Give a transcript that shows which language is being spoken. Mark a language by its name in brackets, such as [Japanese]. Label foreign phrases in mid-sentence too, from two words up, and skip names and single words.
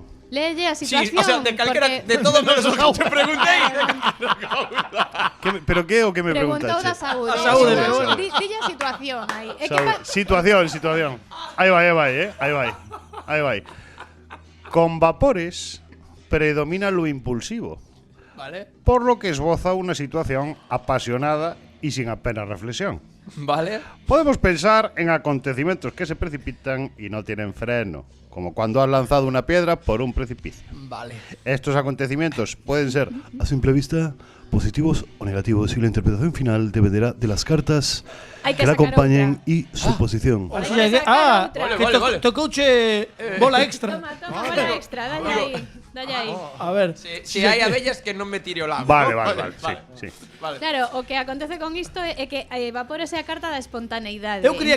[Galician] leye a Sí, situación. o sea, de calquera, porque de todo menos o que te preguntei. Pero que é o que me preguntou preguntaste? da saúde. A saúde, Entón, pero bueno. Dille a situación aí. É que Situación. Aí vai. [Spanish] Con vapores predomina lo impulsivo, [Galician] Vale. [Spanish] por lo que esboza una situación apasionada y sin apenas reflexión. [Galician] Vale. [Spanish] Podemos pensar en acontecimientos que se precipitan y no tienen freno, como cuando has lanzado una piedra por un precipicio. [Galician] Vale. [Spanish] Estos acontecimientos pueden ser, a simple vista, positivos o negativos, y la interpretación final dependerá de las cartas [Galician] Hai que [Spanish] que la [Galician] sacar [Spanish] acompañen [Galician] outra. [Spanish] y su posición. [Galician] Vale, vale, sacar outra. que Vale, vale. tocouche bola extra. Toma, bola extra, dalle aí. A ver. Si hai abellas que non me tire o lago. Vale, ¿no? sí. Vale. Claro, o que acontece con isto é que vapores é a carta da espontaneidade. Eu creía